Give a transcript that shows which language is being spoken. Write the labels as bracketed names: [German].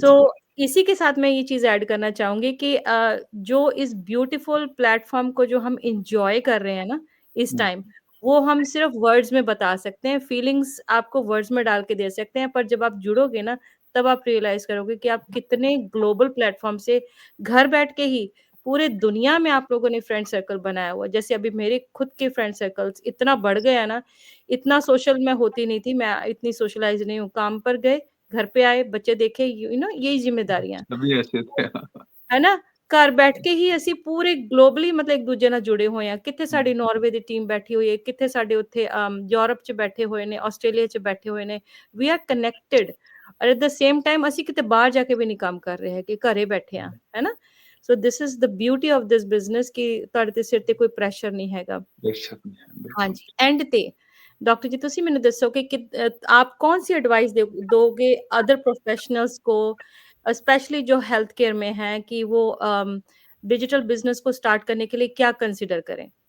[Hindi] सो इसी के साथ मैं ये चीज़ ऐड करना चाहूँगी कि जो इस ब्यूटीफुल प्लेटफ़ॉर्म को जो हम एन्जॉय कर रहे हैं ना इस टाइम, वो हम सिर्फ़ वर्ड्स में बता सकते हैं, फीलिंग्स आपको वर्ड्स में डाल के दे सकते हैं, पर जब आप जुड़ोगे ना, तब आप रियलाइज़ करोगे कि आप कितने ग्लोबल प्लेटफ़ॉर्म से घर बैठ के ही पूरे दुनिया में आप लोगों ने फ्रेंड सर्कल बनाया हुआ है। जैसे अभी मेरे खुद के फ्रेंड सर्कल्स इतना बढ़ गया ना, इतना सोशल मैं होती नहीं थी, मैं इतनी सोशलाइज़ नहीं हूँ। काम पर गए, घर पे आए, बच्चे देखे, [English] you know [Hindi] यही ज़िम्मेदारियाँ। सभी ऐसे थे। है ना? [Punjabi] ਘਰ ਬੈਠ ਕੇ ਹੀ ਅਸੀਂ ਪੂਰੇ ਗਲੋਬਲੀ ਮਤਲਬ ਇੱਕ ਦੂਜੇ ਨਾਲ ਜੁੜੇ ਹੋਏ ਆ। ਕਿੱਥੇ ਸਾਡੀ ਨਾਰਵੇ ਦੀ ਟੀਮ ਬੈਠੀ ਹੋਈ ਹੈ, ਕਿੱਥੇ ਸਾਡੇ ਉੱਥੇ ਯੂਰਪ 'ਚ ਬੈਠੇ ਹੋਏ ਨੇ, ਆਸਟ੍ਰੇਲੀਆ 'ਚ ਬੈਠੇ ਹੋਏ ਨੇ। [English] we are connected ਔਰ at the same time [Punjabi] ਅਸੀਂ ਕਿਤੇ ਬਾਹਰ ਜਾ ਕੇ ਵੀ ਨਹੀਂ ਕੰਮ ਕਰ ਰਹੇ ਹੈਗੇ, ਘਰੇ ਬੈਠੇ ਆ, ਹੈ ਨਾ? [English] so this is the beauty of this business [Punjabi] ਕਿ ਤੁਹਾਡੇ ਤੇ ਸਿਰ ਤੇ ਕੋਈ ਪ੍ਰੈਸ਼ਰ ਨਹੀਂ ਹੈਗਾ। [Hindi] बेशक नहीं है, बिल्कुल। [Punjabi] ਹਾਂਜੀ, ਐਂਡ ਤੇ डॉक्टर जी ਤੁਸੀਂ ਮੈਨੂੰ ਦੱਸੋ [Hindi] कि आप कौन सी एडवाइस दोगे अदर प्रोफेशनल्स को स्पेशली जो हेल्थ केयर में हैं कि वो डिजिटल बिजनेस को स्टार्ट करने के लिए क्या कंसिडर करें?